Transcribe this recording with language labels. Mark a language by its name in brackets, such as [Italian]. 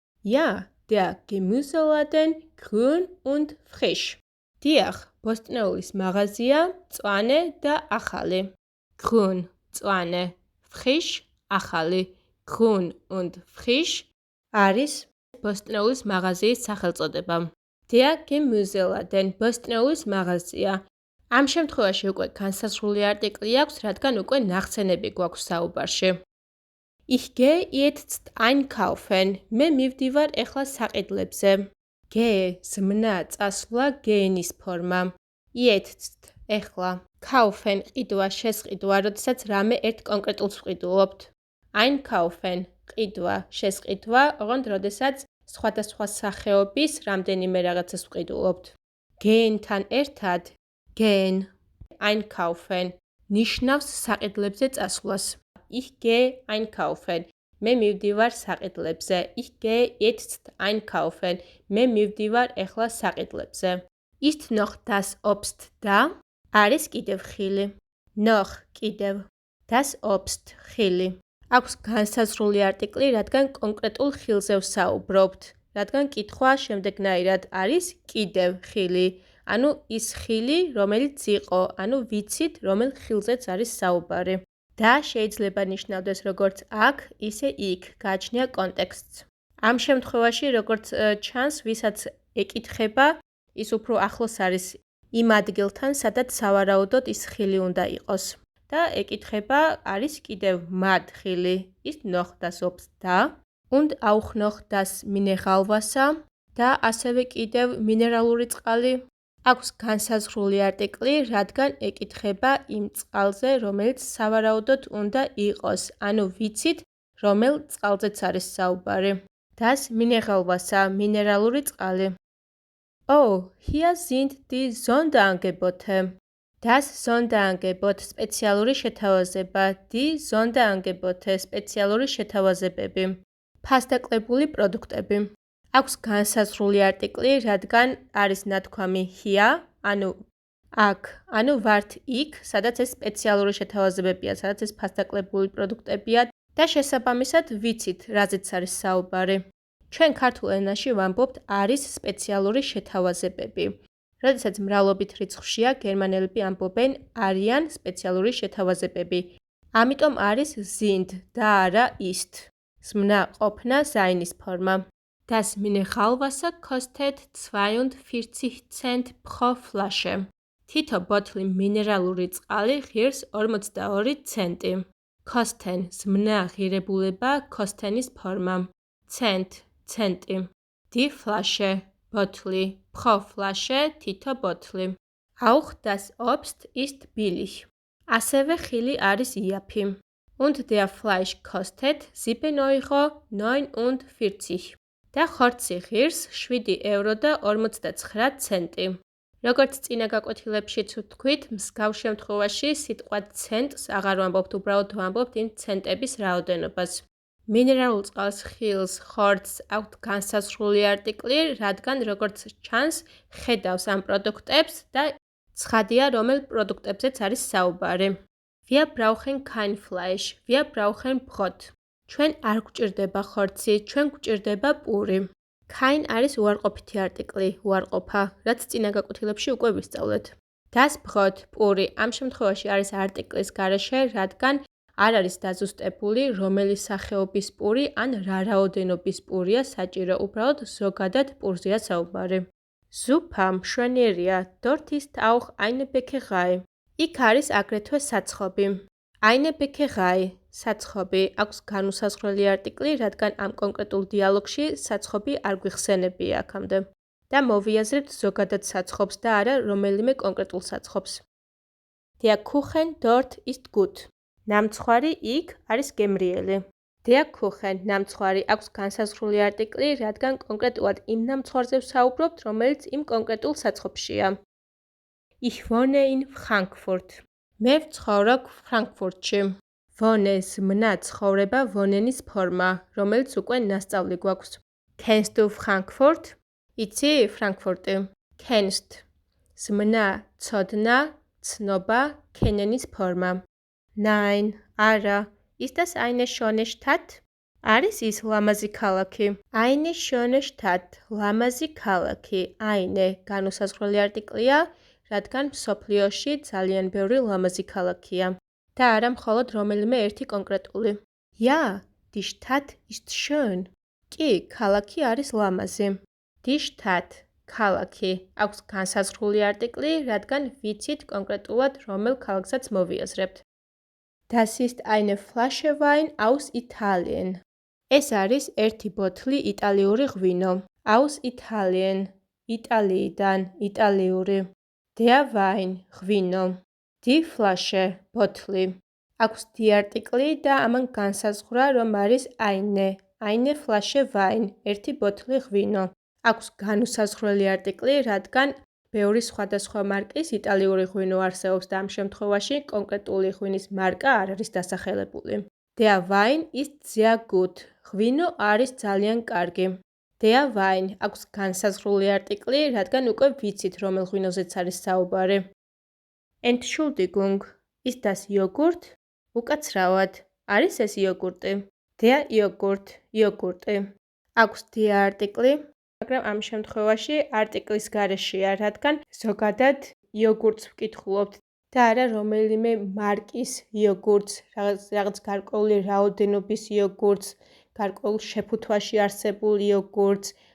[German] Ja, der Gemüseladen grün und frisch. [Georgian] Diach, ბოსტნეულის მაღაზია, მწვანე და ახალი. Grün, მწვანე, frisch, ახალი. Grün und frisch არის ბოსტნეულის მაღაზიის სახელწოდება. Der Gemüseladen, ბოსტნეულის მაღაზია. ამ შემთხვევაში უკვე განსაზღვრული არტიკლი აქვს, რადგან უკვე ნახსენები გვაქვს საუბარში. [German] Ich gehe jetzt einkaufen. [Georgian] მე მივდივარ ეხლა საყიდლებზე. Gehe, ზმნა, წასვლა, gehen-ის ფორმა. Jetzt, ეხლა. Kaufen, ყიდვა, შესყიდვა, როდესაც რამე ერთ კონკრეტულს ვყიდულობთ. Einkaufen, ყიდვა, შესყიდვა, ოღონდ როდესაც სხვადასხვა სახეობის რამდენიმე რაღაცას ვყიდულობთ. Gehen-თან ერთად, gehen, einkaufen, ნიშნავს საყიდლებზე წასვლას. [German] Ich gehe einkaufen. [Georgian] მე მივდივარ საყიდლებზე. [German] Ich gehe jetzt einkaufen. [Georgian] მე მივდივარ ეხლა საყიდლებზე. [German] Ist noch das Obst da? [Georgian] არის კიდევ ხილი. Noch, კიდევ. Das Obst, ხილი. აქვს განსაზღვრული არტიკლი, რადგან კონკრეტულ ხილზე ვსაუბრობთ. რადგან კითხვა შემდეგნაირად არის კიდევ ხილი. ანუ ის ხილი, რომელიც იყო, ანუ ვიცით, რომელ ხილზეც არის საუბარი. და შეიძლება ნიშნავდეს როგორც აქ, ისე იქ, გააჩნია კონტექსტს. ამ შემთხვევაში, როგორც ჩანს, ვისაც ეკითხება, ის უფრო ახლოს არის იმ ადგილთან, სადაც სავარაუდოდ ის ხილი უნდა იყოს. და ეკითხება, არის კიდევ მათ ხილი, [German] ist noch das Obst da? Und auch noch das Mineralwasser? [Georgian] და ასევე კიდევ მინერალური წყალი. აქვს განსაზღვრული არტიკლი, რადგან ეკითხება იმ წყალზე, რომელიც სავარაუდოდ უნდა იყოს, ანუ ვიცით, რომელ წყალზეც არის საუბარი. Das Mineralwasser, მინერალური წყალი. [German] Oh, hier sind die Sonderangebote. [Georgian] Das Sonderangebot, სპეციალური შეთავაზება, die Sonderangebote, სპეციალური შეთავაზებები. ფასდაკლებული პროდუქტები. აქვს განსაზღვრული არტიკლი, რადგან არის ნათქვამი here, ანუ აქ, ანუ ვართ იქ, სადაც ეს სპეციალური შეთავაზებებია, სადაც ეს ფასდაკლებული პროდუქტებია და შესაბამისად ვიცით, რაზეც არის საუბარი. ჩვენ ქართულ ენაში ვამბობთ არის სპეციალური შეთავაზებები. როდესაც მრავლობით რიცხვშია, გერმანელები ამბობენ არიან სპეციალური შეთავაზებები. ამიტომ არის sind და არა ist. ზმნა ყოფნა seines ფორმა. [German] Das Mineralwasser kostet 42 Cent pro Flasche. [Georgian] თითო ბოთლი მინერალური წყალი ღირს 42 ცენტი. Kosten, ზმნა ღირებულება, kostenis ფორმა. Cent, ცენტი. Die Flasche, ბოთლი. Pro Flasche, თითო ბოთლი. [German] Auch das Obst ist billig. [Georgian] ასევე ხილი არის იაფი. [German] Und der Fleisch kostet 7 Euro 49. [Georgian] და ხორცი ღირს 7 ევრო და 59 ცენტი. როგორც წინა გაკვეთილებშიც ვთქვით, მსგავს შემთხვევაში სიტყვა ცენტს აღარ ვამბობთ, უბრალოდ ვამბობთ იმ ცენტების რაოდენობას. მინერალურ წყალს, ხილს, ხორცს აქვთ განსაზღვრული არტიკლი, რადგან როგორც ჩანს, ხედავს ამ პროდუქტებს და ცხადია, რომელ პროდუქტებზეც არის საუბარი. [German] Wir brauchen kein Fleisch, wir brauchen Brot. [Georgian] ჩვენ არ გვჭირდება ხორცი, ჩვენ გვჭირდება პური. Kein არის უარყოფითი არტიკლი, უარყოფა, რაც წინა გაკვეთილებში უკვე ვისწავლეთ. Das Brot, პური, ამ შემთხვევაში არის არტიკლის გარეშე, რადგან არ არის დაზუსტებული, რომელი სახეობის პური ან რა რაოდენობის პურია საჭირო, უბრალოდ ზოგადად პურზეა საუბარი. [German] Super, მშვენიერია, dort ist auch eine Bäckerei. [Georgian] იქ არის აგრეთვე საცხობი. Eine Bäckerei, საცხობი, აქვს განუსაზღვრელი არტიკლი, რადგან ამ კონკრეტულ დიალოგში საცხობი არ გვიხსენებია აქამდე. და მოვიაზრებთ ზოგადად საცხობს და არა რომელიმე კონკრეტულ საცხობს. [German] Der Kuchen dort ist gut. [Georgian] ნამცხვარი იქ არის გემრიელი. Der Kuchen, ნამცხვარი, აქვს განსაზღვრული არტიკლი, რადგან კონკრეტულად იმ ნამცხვარზე ვსაუბრობთ, რომელიც იმ კონკრეტულ საცხობშია. [German] Ich wohne in Frankfurt. [Georgian] მე ვცხოვრობ ფრანკფურტში. Wohne ზმნა ცხოვრება ვონენის ფორმა, რომელიც უკვე ნასწავლი გვაქვს. [German] Kennst du Frankfurt? [Georgian] იცი ფრანკფურტი. [German] Kennst. [Georgian] ზმნა, ცოდნა, ცნობა, kennen-ის ფორმა. [German] Nein, არა. Ist das eine schöne Stadt? [Georgian] არის ის ლამაზი ქალაქი. [German] Eine schöne Stadt, [Georgian] ლამაზი ქალაქი. Eine განუსაზღვრელი არტიკლია, რადგან მსოფლიოში ძალიან ბევრი ლამაზი ქალაქია. და არა მხოლოდ რომელიმე ერთი კონკრეტული. [German] Ja, die Stadt ist schön. [Georgian] კი, ქალაქი არის ლამაზი. Die Stadt, ქალაქი, აქვს განსაზღვრული არტიკლი, რადგან ვიცით კონკრეტულად რომელ ქალაქსაც მოვიაზრებთ. [German] Das ist eine Flasche Wein aus Italien. [Georgian] ეს არის ერთი ბოთლი იტალიური ღვინო. Aus Italien, იტალიიდან, იტალიური. [German] Der Wein, ღვინო. Die Flasche, ბოთლი. [Georgian] აქვს die არტიკლი და ამან განსაზღვრა, რომ არის eine Flasche Wein, ერთი ბოთლი ღვინო. აქვს განუსაზღვრელი არტიკლი, რადგან ბევრი სხვადასხვა მარკის იტალიური ღვინო არსებობს და ამ შემთხვევაში კონკრეტული ღვინის მარკა არ არის დასახელებული. [German] Der Wein ist sehr gut. [Georgian] ღვინო არის ძალიან კარგი. Der Wein აქვს განსაზღვრული არტიკლი, რადგან უკვე ვიცით, რომელ ღვინოზეც არის საუბარი. [German] Entschuldigung, ist das Joghurt? [Georgian] უკაცრავად, არის ეს იოგურტი. Der Joghurt, იოგურტი. აქვს der არტიკლი, მაგრამ ამ შემთხვევაში არტიკლის გარეშეა, რადგან ზოგადად იოგურტს ვკითხულობთ და არა რომელიმე მარკის იოგურტს, რაღაც გარკვეული რაოდენობის იოგურტს, გარკვეულ შეფუთვაში არსებულ იოგურტს.